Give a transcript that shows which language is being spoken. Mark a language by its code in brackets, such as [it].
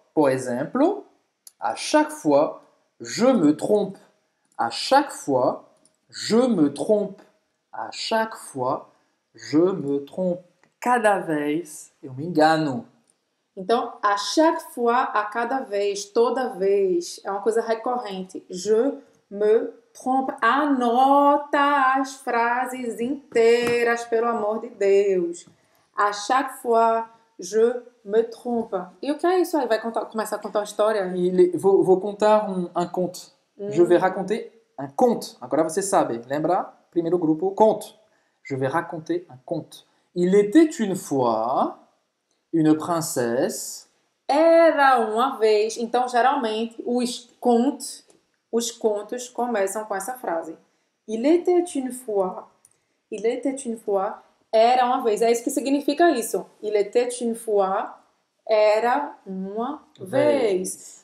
[pt] Por exemplo, [fr] à chaque fois, je me trompe. À chaque fois, je me trompe. À chaque fois, je me trompe. [pt] Cada vez eu me engano. Então, [fr] a chaque fois, [pt] a cada vez, toda vez, é uma coisa recorrente. [fr] Je me trompe. [pt] Anota as frases inteiras, pelo amor de Deus. [fr] A chaque fois, je me trompe. [pt] E o que é isso aí? Vai começar a contar uma história? Vou contar um conte. [fr] Je vais raconter un conte. [pt] Agora você sabe. Lembra? Primeiro grupo, [fr] conte. Je vais raconter un conte. Il était une fois une princesse. [pt] Era uma vez. Então, geralmente, os contos começam com essa frase. [fr] Il était une fois. Il était une fois. [pt] Era uma vez. É isso que significa isso. [fr] Il était une fois. [pt] Era uma vez.